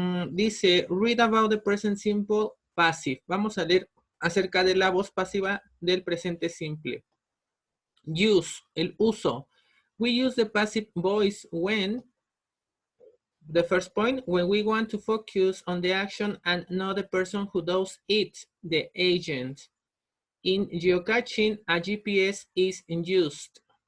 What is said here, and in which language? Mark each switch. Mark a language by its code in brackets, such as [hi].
[es] Dice, [en] read about the present simple passive. [es] Vamos a leer acerca de la voz pasiva del presente simple. Use, el uso. [en] We use the passive voice when, the first point, when we want to focus on the action and not the person who does it, the agent. In geocaching, a GPS is used.